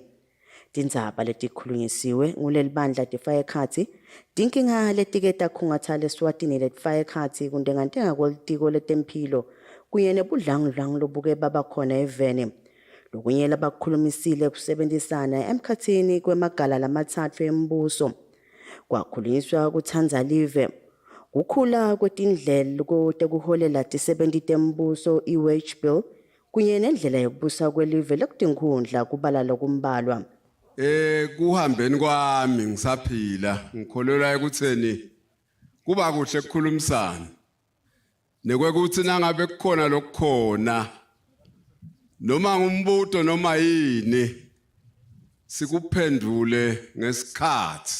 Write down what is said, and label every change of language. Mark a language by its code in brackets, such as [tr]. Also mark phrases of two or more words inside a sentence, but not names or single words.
[ss] Tindzaba letikhulunyisiwe nguleli bandla tifaya ekhatsi tinkinga letike takhungatsa leSwatini letifaya ekhatsi kundengantenga kwelitiko letemphilo kunye nebudlangudlangu lobuke babakhona eveni. Lokunye labakhulumisile kusebenzisana emkhatsini kwemagala lamatsatfu embuso. Kwakhulunyiswa kutsandza live kukhula kwetindlela tekuholela tisebenti tembuso i- [en] wage bill [ss] kunye nendlela yokubusa kwelive lekutinkhundla kubala lokumbalwa. Kuhambeni kwami ngisaphila ngikholelwa ekutheni kuba kuhle ukukhulumisana nekwekuthi nangabe kukhona lokukhona noma ngumbuto noma yini sikuphendule ngesikhathi.